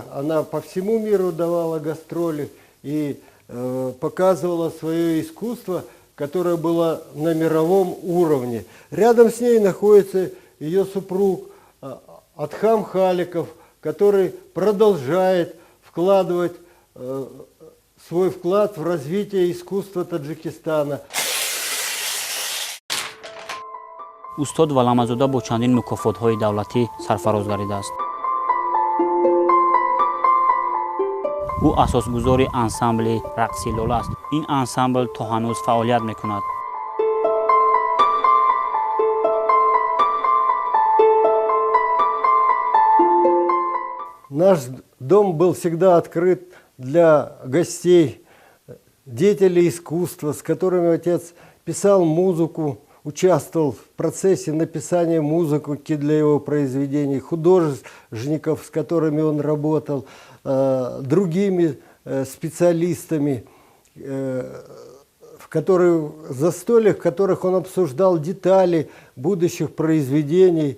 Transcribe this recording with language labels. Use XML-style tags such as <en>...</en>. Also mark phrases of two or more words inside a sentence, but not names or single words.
<ru>Она по всему миру давала гастроли и показывала свое искусство, которое было на мировом уровне. Рядом с ней находится ее супруг Адхам Халиков, который продолжает вкладывать свой вклад в развитие искусства Таджикистана.</ru> <tg>устод Валамазода бо чандин мукофотҳои давлатӣ сарфароз гардидааст. ӯ асосгузори ансамбли рақси лола аст. ин ансамбл то ҳанӯз фаъолият мекунад.</tg> <ru>Наш дом был всегда открыт для гостей, деятелей искусства, с которыми отец писал музыку, участвовал в процессе написания музыки для его произведений, художников, с которыми он работал, другими специалистами, в застольях, в которых он обсуждал детали будущих произведений.</ru>